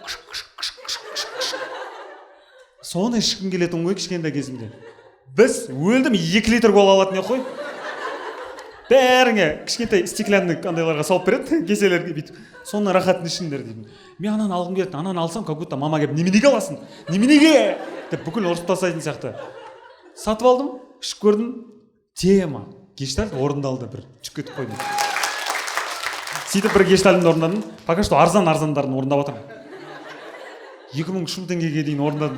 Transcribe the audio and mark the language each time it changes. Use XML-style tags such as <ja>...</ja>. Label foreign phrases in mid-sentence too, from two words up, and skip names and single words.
<kk>Соны ішкім келетін ғой кішкентай кезімде. Біз өлдім 2 литр кола алатын ек қой. Бәріңе кішкентай стеклянный андайларға салып береді, кеселерге бүйтіп. Соны рахатын ішіңдер деймін. Мен ананы алғым келеді, ананы алсам,</kk> <ru>как будто</ru> <kk>мама келіп, неменеге аласың? Неменеге? Деп бүкіл ұрысып тастайтын сияқты. Сатып алдым, ішіп көрдім. Тема. Гештальт орындалды бір. Түсіп кетіп қойдым. Сөйтіп бір гештальтымды орындадым.</kk> <ru>Пока что</ru> <kk>арзандарын орындап жатырмын. 2000 теңгеге дейін орындадым.</kk>